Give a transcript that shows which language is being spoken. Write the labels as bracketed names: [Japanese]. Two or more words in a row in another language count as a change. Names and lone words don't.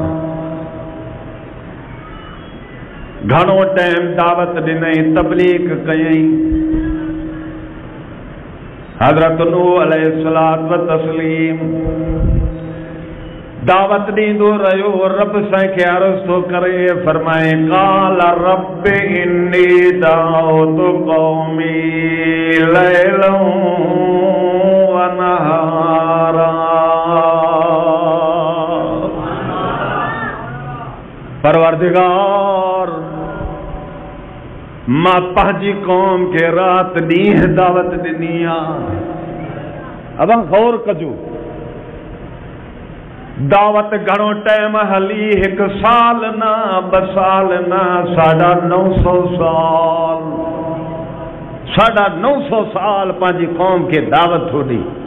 [Sindhi] घणो टाइम दावत ॾिनई, तबलीग कयई। हज़रत नूह [Arabic] عليه الصلاة والتسليم [Sindhi] दावत ॾींदो रहियो। रब साईं खे अर्ज़ थो करे, फरमाए [Arabic] قال رب إني دعوت قومي ليلا ونهارا. [Sindhi] परवरदिगार, मां पंहिंजी कौम खे रात ॾींहुं दावत ॾिनी आहे। अब गौर कजो, दावत घणो टाइम हली, 1 साल न, 2 साल न, 950 साल, 950 साल पंहिंजी कौम खे दावत थो ॾे।